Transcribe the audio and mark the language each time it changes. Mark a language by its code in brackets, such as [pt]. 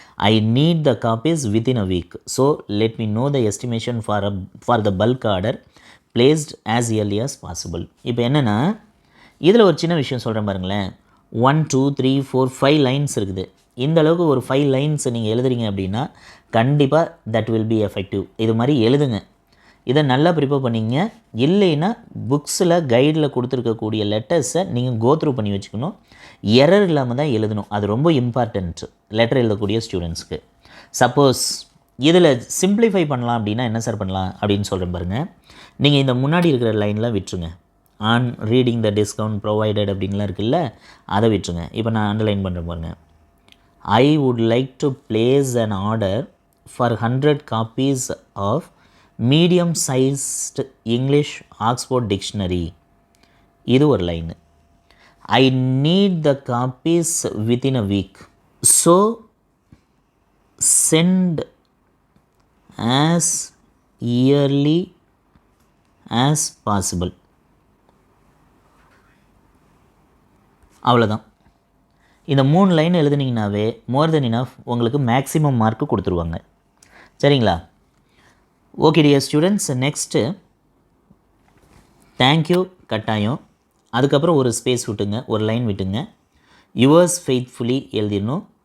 [en] I need the copies within a week. So, let me know the estimation for the bulk order placed as early as possible. [ta] இப்போ என்னென்னா, இதில் ஒரு சின்ன விஷயம் சொல்கிறேன் பாருங்களேன். 1 2 3 4 5 லைன்ஸ் இருக்குது. இந்த அளவுக்கு ஒரு 5 லைன்ஸ் நீங்கள் எழுதுறீங்க அப்படின்னா கண்டிப்பாக [en] That will be effective. [ta] இது மாதிரி எழுதுங்க. இதை நல்லா ப்ரிப்பேர் பண்ணிங்க. இல்லைன்னா புக்ஸில் கைடில் கொடுத்துருக்கக்கூடிய லெட்டர்ஸை நீங்கள் கோத்ரூ பண்ணி வச்சுக்கணும். எரர் இல்லாமல் தான் எழுதணும். அது ரொம்ப இம்பார்ட்டன்ட் லெட்டர் எழுதக்கூடிய ஸ்டூடெண்ட்ஸ்க்கு. சப்போஸ் இதில் சிம்பிளிஃபை பண்ணலாம் அப்படின்னா என்ன சார் பண்ணலாம் அப்படின்னு சொல்கிறேன் பாருங்கள். நீங்கள் இந்த முன்னாடி இருக்கிற லைனில் விட்டுருங்க. [en] on reading the discount provided [ta] அப்படின்லாம் இருக்குல்ல, அதை விட்டுருங்க. இப்போ நான் அண்டர்லைன் பண்ணுறேன் பாருங்கள். [en] I would like to place an order for 100 copies of medium-sized English Oxford Dictionary. [ta] இது ஒரு line. [en] I need the copies within a week. So, send as early as possible. [ta] அவ்வளோதான். இந்த 3 லைன் எழுதுனீங்கன்னாவே [en] more than enough, [ta] உங்களுக்கு maximum mark கொடுத்துருவாங்க. சரிங்களா. [en] Okay dear students, next thank you கட்டாயம். [ta] அதுக்கப்புறம் ஒரு ஸ்பேஸ் விட்டுங்க, ஒரு லைன் விட்டுங்க. Yours faithfully எழுதிடணும்.